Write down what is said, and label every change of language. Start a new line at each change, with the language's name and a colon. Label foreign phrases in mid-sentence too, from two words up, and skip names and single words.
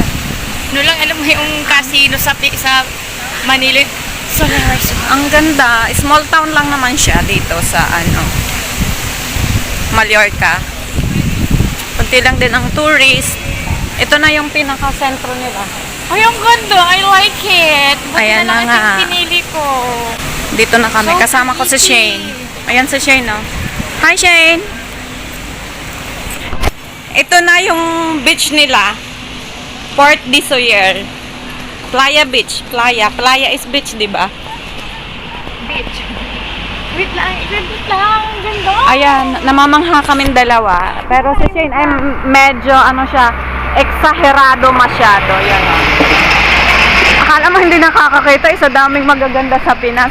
Filipino: No lang alam mo yung casino sa Manila. Soller. Ang ganda.
English: Small town
Filipino: lang naman siya dito sa Mallorca. Kunti lang din ang tourist. Ito na yung pinaka-sentro nila. Ay, ang ganda.
English: I like it.
Filipino: Buti Ayan na lang na nga. itong pinili ko. Dito na kami. So Kasama ko si pretty. Shane. Ayan si Shane, no? Hi, Shane! Ito na yung beach nila. Portdesoller. Playa Beach. Playa.
English: Playa is beach,
Filipino: di ba? Beach. Wait lang. Ang ganda. Ayan, namamangha kaming dalawa. Pero si Shane ay medyo, siya, eksaherado masyado. Yan, o. Akala mo hindi nakakakita, isa daming magaganda sa Pinas.